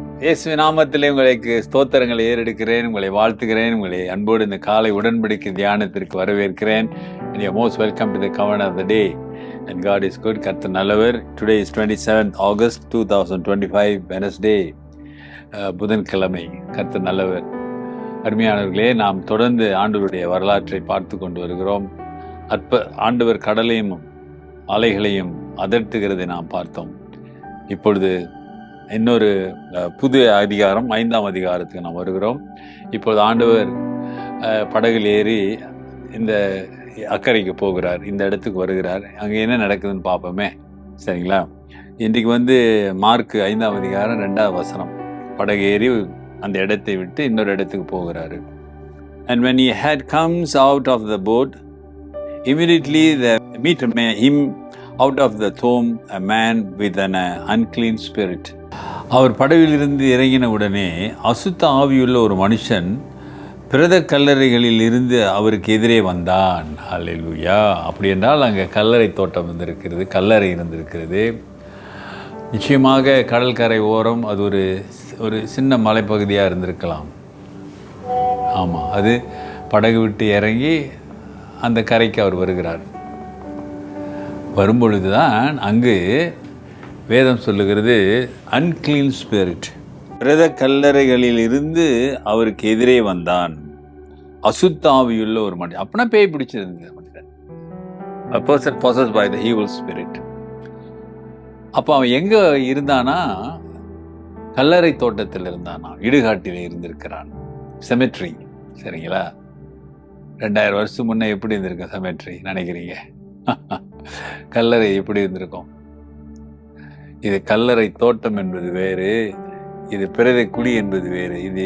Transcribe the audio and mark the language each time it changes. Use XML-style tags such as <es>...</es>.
<ta>இயேசுவின் நாமத்திலே உங்களுக்கு ஸ்தோத்திரங்களை ஏறெடுக்கிறேன், உங்களை வாழ்த்துகிறேன், உங்களை அன்போடு இந்த காலை உடன்படிக்கை தியானத்திற்கு வரவேற்கிறேன்.</ta> <en>And you are most welcome to the covenant of the day. And God is good.</en> <ta>கர்த்தர் நல்லவர்.</ta> <en>Today is 27th August 2025, Wednesday,</en> <ta>புதன்கிழமை. கர்த்தர் நல்லவர். அருமையானவர்களே, நாம் தொடர்ந்து ஆண்டவருடைய வரலாற்றை பார்த்து கொண்டு வருகிறோம். ஆண்டவர் கடலையும் அலைகளையும் அதட்டுகிறதை நாம் பார்த்தோம். இப்பொழுது இன்னொரு புது அதிகாரம், 5ஆம் அதிகாரத்துக்கு நாம் வருகிறோம். இப்பொழுது ஆண்டவர் படகில் ஏறி இந்த அக்கறைக்கு போகிறார், இந்த இடத்துக்கு வருகிறார். அங்கே என்ன நடக்குதுன்னு பார்ப்போமே, சரிங்களா? இன்றைக்கு மார்க் 5ஆம் அதிகாரம் 2ஆம் வசனம். படகு ஏறி அந்த இடத்தை விட்டு இன்னொரு இடத்துக்கு போகிறாரு.</ta> <en>And when he had comes out of the boat, immediately there meet him out of the tomb a man with an unclean spirit.</en> <ta>அவர் படவிலிருந்து இறங்கின உடனே அசுத்த ஆவியுள்ள ஒரு மனுஷன் பிரேத கல்லறைகளில் இருந்து அவருக்கு எதிரே வந்தான். அல்லேலூயா. அப்படி என்றால் அங்கே கல்லறை தோட்டம் இருந்திருக்கிறது, கல்லறை இருந்திருக்கிறது. நிச்சயமாக கடற்கரை ஓரம் அது ஒரு சின்ன மலைப்பகுதியாக இருந்திருக்கலாம். ஆமாம், அது படகு விட்டு இறங்கி அந்த கரைக்கு அவர் வருகிறார். வரும்பொழுது தான் அங்கு வேதம் சொல்லுகிறது</ta> <en>unclean spirit,</en> <ta>பிரேத கல்லறைகளில் இருந்து அவருக்கு எதிரே வந்தான். அசுத்தாவியுள்ள ஒரு மனிதன். அப்படின்னா பேய் பிடிச்சிருந்தது மனிதன்.</ta> <en>A person possessed by the evil spirit.</en> <ta>அப்போ அவன் எங்க இருந்தானா? கல்லறை தோட்டத்தில் இருந்தானா, இடுகாட்டிலே இருந்திருக்கிறான். செமெட்ரி, சரிங்களா? 2000 வருஷம் முன்னே எப்படி இருந்திருக்கும் செமெட்ரி நினைக்கிறீங்க? கல்லறை எப்படி இருந்திருக்கும்? இது கல்லறை தோட்டம் என்பது வேறு, இது பிரேத குழி என்பது வேறு.</ta>